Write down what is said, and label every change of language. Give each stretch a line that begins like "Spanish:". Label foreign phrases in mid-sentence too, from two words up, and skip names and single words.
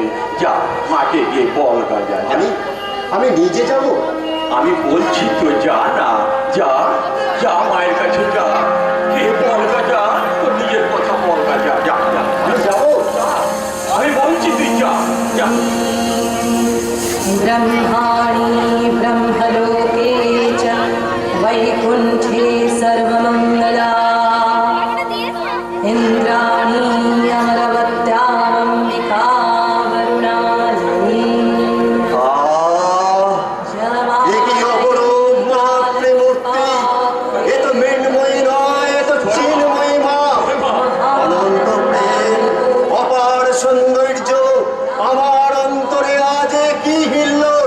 Bangla: যা মাকে গিয়ে বল গা, যা যা। আমি নিজে যাব? আমি বলছি তো যা না, যা যা মায়ের কাছে যা, কে বল গা, যা তোর নিজের কথা বল গা, যা যা যা। আমি যাবো? আমি বলছি তুই যা যা।
Sanskrit: ब्रह्माणि ब्रह्मलोके च वैकुण्ठे सर्वमङ्गला इन्द्राणी अमरवत्याम्बिका वरुणालयी
Bangla: এ কি অপরূপ মা প্রেমূর্তি! এ তো মৃন্ময়ী নয়, এ তো চিন্ময়ী মা। অনন্ত প্রেম, অপার সৌন্দর্য, আমার অন্তরে আজ কি হিল্লোল!